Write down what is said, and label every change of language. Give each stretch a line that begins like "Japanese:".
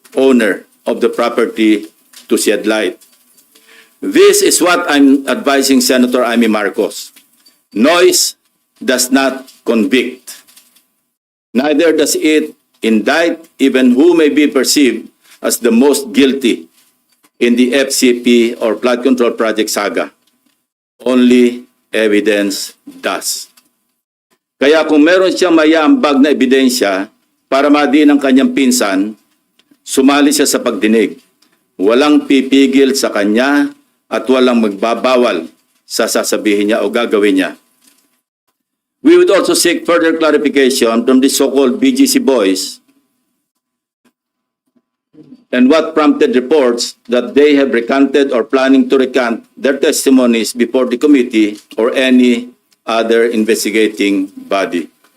English: owner of the property to shed light. This is what I'm advising Senator Amy Marcos. Noise does not convict. Neither does it indict even who may be perceived as the most guilty in the FCP or Flood Control Project saga. Only evidence does.
Filipino: Kaya kung meron siyang mayambag na ebidensya para madiin ang kanyang pinsan, sumali siya sa pagdinig. Walang pipigil sa kanya at walang magbabawal sa sasabihin niya o gagawin niya.
English: We would also seek further clarification from the so-called BGC boys and what prompted reports that they have recanted or planning to recant their testimonies before the committee or any other investigating body.